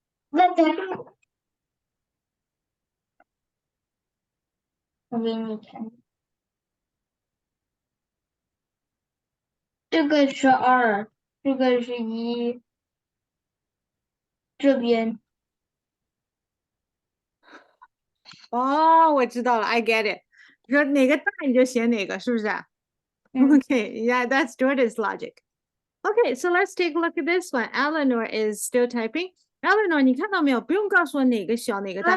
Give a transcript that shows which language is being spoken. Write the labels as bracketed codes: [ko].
[zh] 我给你看，这个是2，这个是1，这边哦，我知道了， [en] I get it。 [zh] 你说哪个大你就写哪个，是不是？ [en] Okay, yeah, that's Jordan's logic. Okay, so let's take a look at this one. Eleanor is still typing. [zh] Eleanor，你看到没有？不用告诉我哪个小哪个大。